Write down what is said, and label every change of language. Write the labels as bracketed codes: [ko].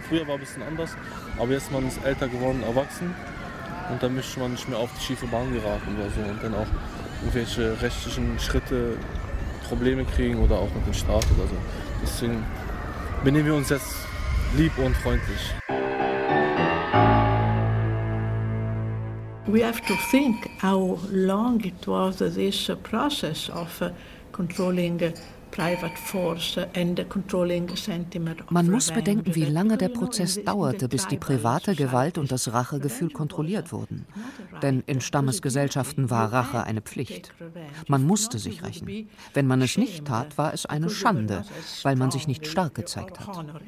[de] Früher war ein bisschen anders, aber jetzt man ist älter geworden, erwachsen und dann möchte man nicht mehr auf die schiefe Bahn geraten oder so und dann auch irgendwelche rechtlichen Schritte Probleme kriegen oder auch mit dem Staat oder so. Deswegen benehmen wir uns jetzt lieb und freundlich. [en] We have to think how long it was this process of controlling private force and controlling sentiment. [de] Man muss bedenken, wie lange der Prozess dauerte, bis die private Gewalt und das Rachegefühl kontrolliert wurden. Denn in Stammesgesellschaften war Rache eine Pflicht. Man musste sich rächen. Wenn man es nicht tat, war es eine Schande, weil man sich nicht stark gezeigt hat.